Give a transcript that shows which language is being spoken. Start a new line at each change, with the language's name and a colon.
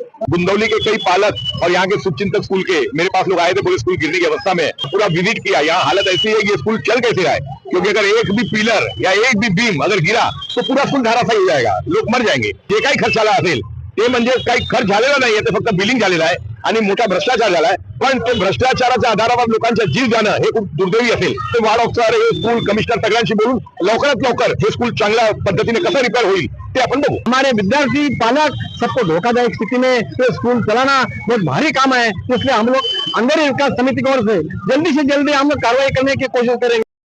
Hindi: गुंदौली के कई पालक और यहाँ के शुभचिंतक स्कूल के मेरे पास लोग आए थे। पूरे स्कूल गिरने की अवस्था में पूरा विजिट किया। यहाँ हालत ऐसी है कि स्कूल चल कैसे रहा है, क्योंकि अगर एक भी पिलर या एक भी बीम अगर गिरा तो पूरा स्कूल धराशायी हो जाएगा, लोग मर जाएंगे।
Marathi: जे काही खर्च झाला असेल ते म्हणजे काही खर्च झालेला नाहीये, ते फक्त बिलिंग झालेलं आहे आणि मोठा भ्रष्टाचार झालाय। पण ते भ्रष्टाचाराच्या आधारावर लोकांचा जीव जाणं हे खूप दुर्दैवी असेल। ते वार्ड ऑफिसर, हे स्कूल कमिशनर सगळ्यांशी बोलून लवकरात लवकर हे स्कूल चांगल्या पद्धतीने कसं रिपेयर होईल ते अपन बघू।
Hindi: हमारे विद्यार्थी पालक सबको धोखादायक स्थिति में ये स्कूल चलाना बहुत भारी काम है, इसलिए हम लोग अंदर विकास समिति की ओर से जल्दी से जल्दी हम लोग कार्रवाई करने की कोशिश करेंगे।